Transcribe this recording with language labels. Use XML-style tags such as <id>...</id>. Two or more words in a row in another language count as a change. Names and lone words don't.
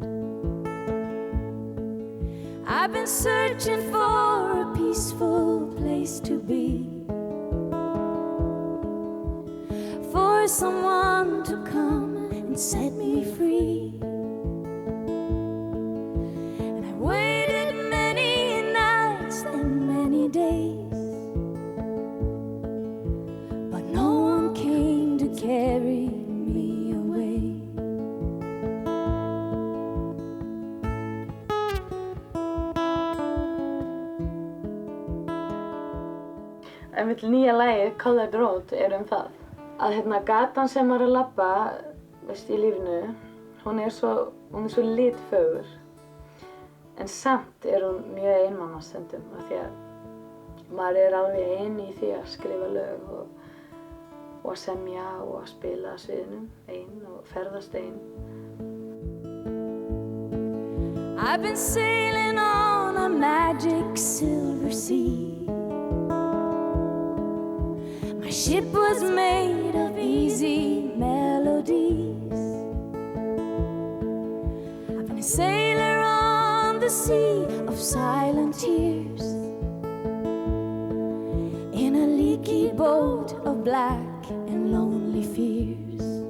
<en>I've been searching for a peaceful place to be, for someone to come and set me free. And I waited many nights and many days, but no one came to carry me away.</en> <is>Mitt nýja lagi, Colored Road, það. Að gatan sem maður að labba, í lífinu, hún svo litfögur. En samt hún mjög einmana stundum, af því að maður alveg ein í því að skrifa lög og að semja og að spila á sviðinum ein og ferðast ein.</is> <en>I've been sailing on a magic silver sea. My ship was made of easy melodies. I've been sailing sea of silent tears, in a leaky boat of black and lonely fears.</en>